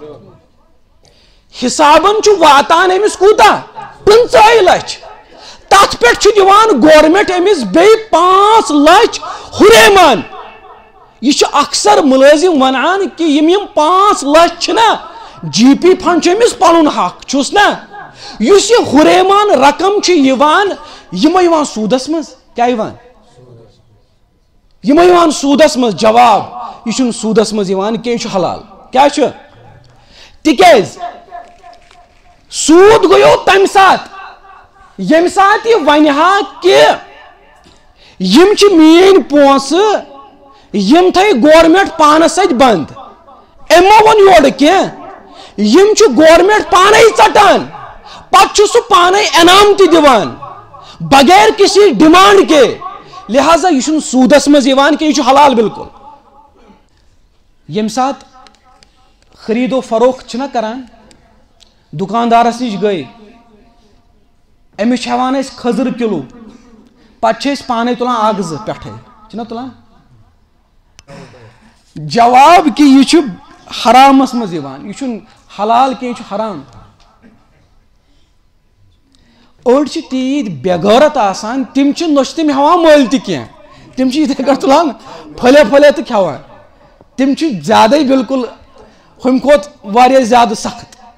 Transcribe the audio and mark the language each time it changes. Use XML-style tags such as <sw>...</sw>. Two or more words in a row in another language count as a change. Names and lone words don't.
<ks>حسابن چھ واتان أمس کوٗتاہ 15 لچھ تات پہ دِوان گورمنٹ امس بیٚیہِ 5 لچھ ہُریمان یہ اکثر ملازم ونان کہ یم 5 لچھ چھنا جی پی فنڈ امس پنن حق چھس نا اس یہ ہُریمان رقم یِوان سودس مز کیا یِوان سودس مز جواب یہ سودس مز کی حلال کیا تکیاز سود گوٚو تمہ سات یم سات یہ ونہا کہ یم چھ میٲنۍ پونسہٕ یم تھٲے گورمنٹ پانس سۭتۍ بند امو ون یورٕ کینٛہہ یم چھ گورمنٹ پانے ژٹان پتہٕ چھُ سُہ پانے انعام تہِ دِوان</ks> <ur>بغیر کسی ڈیمانڈ کے</ur> <ks>لہذا یہ چھُنہٕ سودس منٛز یِوان کینٛہہ یہ چھُ حلال بالکل یم سات خرید و فروخت چھنا کران دکاندارس نش گئی امس ہیوان کھزر کلو پتہ پانے تلان اکھ زٕ پٹھے چھنا تلان جواب کہ یہ حرامس مز یہ حلال کی حرام اڑ تیت بےغیرت آسان تم نش تم ہیوان مل تہ تم اتھے کٹ تلان پھلے پھلے تو کھوان تم زیادہ بالکل ہم کھوت واریاہ زیادہ سخت</ks>